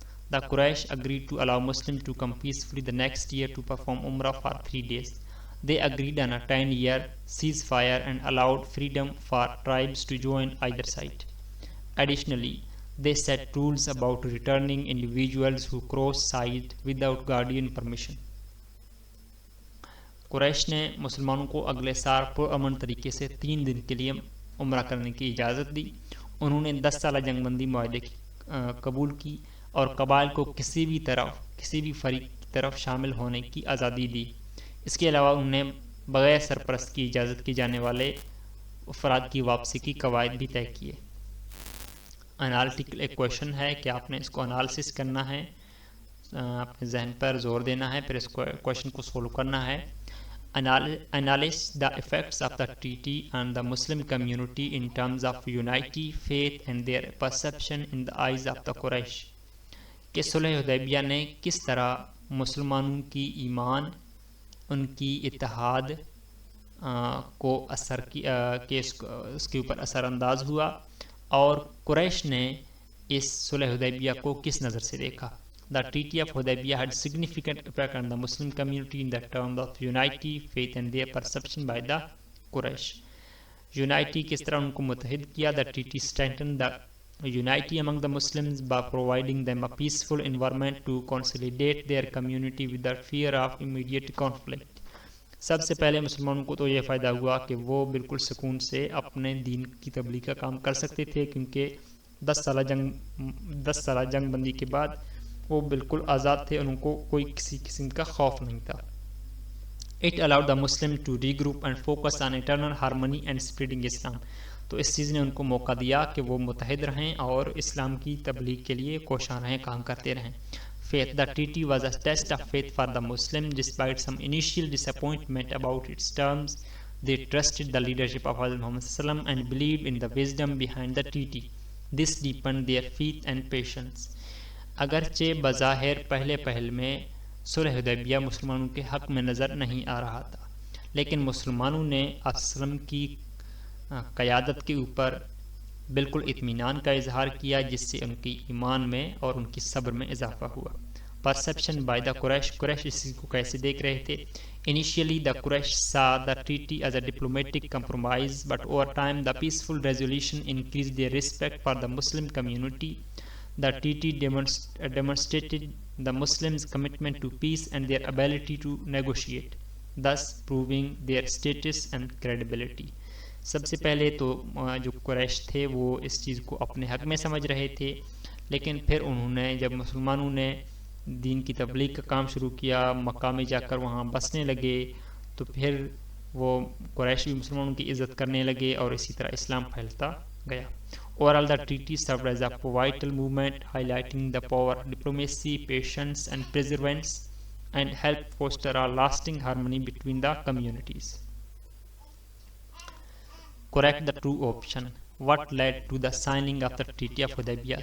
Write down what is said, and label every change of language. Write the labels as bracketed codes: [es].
[en] The Quraysh agreed to allow Muslims to come peacefully the next year to perform Umrah for 3 days. They agreed on a 10-year ceasefire and allowed freedom for tribes to join either side. Additionally, they set rules about returning individuals who cross side without guardian permission. [ur] قریش نے مسلمانوں کو اگلے سال پرامن طریقے سے 3 دن کے لیے عمرہ کرنے کی اجازت دی. انہوں نے 10 سالہ جنگ بندی معاہدے قبول کی اور قبائل کو کسی بھی فریق کی طرف شامل ہونے کی آزادی دی. اس کے علاوہ انہوں نے بغیر سرپرست کی اجازت کی جانے والے افراد کی واپسی کی قواعد بھی طے کیے. انالیٹیکل ایک کویشچن ہے کہ آپ نے اس کو انالیسس کرنا ہے، اپنے ذہن پر زور دینا ہے، پھر اس کویشچن کو سولو کرنا ہے. [en] Analyze the effects of the treaty on the Muslim community in terms of unity, faith and their perception in the eyes of the Quraysh. [ur] کہ صلح حدیبیہ نے کس طرح مسلمانوں کی ایمان، ان کی اتحاد کو اس کے اوپر اثر انداز ہوا اور قریش نے اس صلح حدیبیہ کو کس نظر سے دیکھا. [en] The Treaty of Hudaybiyah had significant effect on the Muslim community in the terms of unity, faith and their perception by the Quraysh. [ur] Unity کس طرح ان کو متحد کیا. [en] The treaty strengthened the unity among the Muslims by providing them a peaceful environment to consolidate their community without fear of immediate conflict. [ur] سب سے پہلے مسلمانوں کو تو یہ فائدہ ہوا کہ وہ بالکل سکون سے اپنے دین کی تبلیغ کا کام کر سکتے تھے، کیونکہ 10 سالہ جنگ بندی کے بعد وہ بالکل آزاد تھے، ان کو کوئی کسی قسم کا خوف نہیں تھا. [en] It allowed the Muslims to regroup and focus on eternal harmony and spreading Islam. [ur] تو اس چیز نے ان کو موقع دیا کہ وہ متحد رہیں اور اسلام کی تبلیغ کے لیے کوشاں رہیں، کام کرتے رہیں. [en] Faith. The treaty was a test of faith for the Muslims. Despite some initial disappointment about its terms, they trusted the leadership of Hazrat Muhammad ﷺ and believed in the wisdom behind the treaty. This deepened their faith and patience. [ur] اگرچہ بظاہر پہل میں صلح حدیبیہ مسلمانوں کے حق میں نظر نہیں آ رہا تھا، لیکن مسلمانوں نے آپ صلی اللہ علیہ وسلم کی قیادت کے اوپر بالکل اطمینان کا اظہار کیا، جس سے ان کی ایمان میں اور ان کی صبر میں اضافہ ہوا. [en] perception by the [ur] قریش اس کو کیسے دیکھ رہے تھے. [en] Initially the Quraysh saw the treaty as a diplomatic compromise, but over time the peaceful resolution increased their respect for the Muslim community. The treaty demonstrated the Muslims' commitment to peace and their ability to negotiate, thus proving their status and credibility. [ur] سب سے پہلے تو جو قریش تھے وہ اس چیز کو اپنے حق میں سمجھ رہے تھے، لیکن پھر انہوں نے جب مسلمانوں نے دین کی تبلیغ کا کام شروع کیا، مکہ میں جا کر وہاں بسنے لگے، تو پھر وہ قریش بھی مسلمانوں کی عزت کرنے لگے اور اسی طرح اسلام پھیلتا گیا. [en] Overall, the treaty served as a pivotal movement, highlighting the power of diplomacy, patience, and perseverance, and helped foster a lasting harmony between the communities. Correct the true option. What led to the signing of the Treaty of Hudaybiyah?